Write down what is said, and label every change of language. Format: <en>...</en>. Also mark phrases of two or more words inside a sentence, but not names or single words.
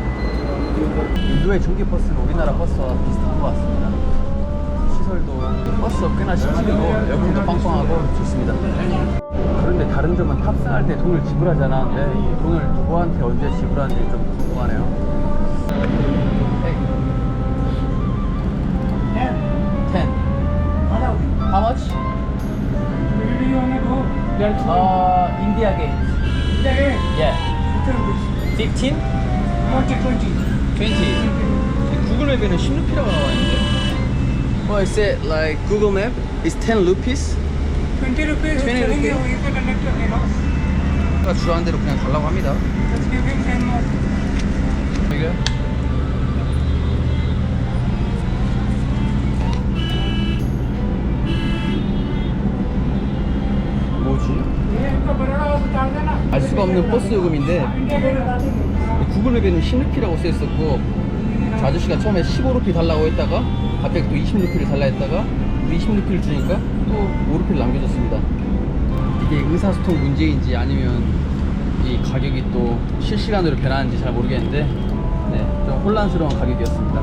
<ko>인도의 전기 버스는 우리나라 버스와 비슷한 것 같습니다. 시설도 버스 꽤나 시원하고 에어컨도 빵빵하고 좋습니다. 그런데 다른 점은 탑승할 때 돈을 지불하지 않았는데 이 돈을 누구한테 언제 지불하는지 좀 궁금하네요.</ko> <en>10. How much? Where do you wanna go? India Gate. Yeah. 15? 20.</en> <ko>구글 맵에는 10루피라고 나와 있는데.</ko> <en>Well, it said like Google Map is 10 rupees. 20 rupees. 20 telling you, rupees. you can connect to Hero.</en> <ko>제가 주라는 대로 그냥 달라고 합니다.</ko> <en>Let's give him 10 more.</en> <ko>이게 뭐지?</ko> <hi>ये इनको बरोड़ा से डाल देना.</hi> <ko>알 수가 없는 버스 요금인데</ko> <hi>इंडिया गेट बता देंगे.</hi> <ko>구글 맵에는 10루피라고 써있었고 저 아저씨가 처음에 15루피 달라고 했다가 갑자기 또 20루피를 달라 했다가 20루피를 주니까 또 5루피를 남겨줬습니다. 이게 의사소통 문제인지 아니면 이 가격이 또 실시간으로 변하는지 잘 모르겠는데 네, 좀 혼란스러운 가격이었습니다.</ko>